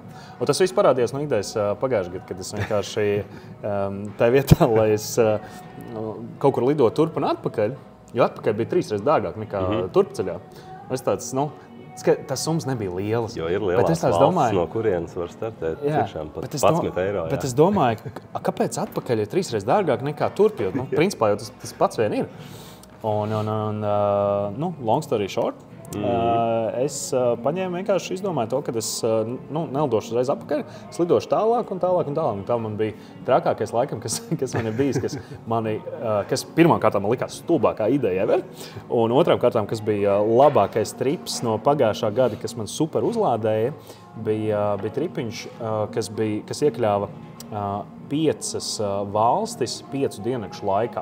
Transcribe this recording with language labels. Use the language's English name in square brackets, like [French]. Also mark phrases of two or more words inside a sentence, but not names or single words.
[Latvian] Un tas viss parādījās no idejas pagājušajā gadā, kad es vienkārši tā vietā, lai es kaut kur lidotu turp un atpakaļ, jo atpakaļ bija 3 reizes dārgāk nekā turpceļā. Es tāds, tas summas nebija lielas. Jo ir lielās valsts, no kurienes var startēt tiešām pat 11 eiro. Bet es domāju, kāpēc atpakaļ ir 3 reizes dārgāk nekā turp, jo principā jau tas pats vien ir. [English] Un long story short, [Latvian] es paņēmu vienkārši izdomāju to, ka es nelidošu uzreiz atpakaļ, es lidošu tālāk un tālāk un tālāk. Un tā man bija trakākais laikam, kas man ir bijis, kas pirmām kārtām man likās stulbākā ideja ever, un otrām kārtām, kas bija labākais trips no pagājušā gada, kas man super uzlādēja, bija tripiņš, kas iekļāva 5 valstis 5 diennakšu laikā.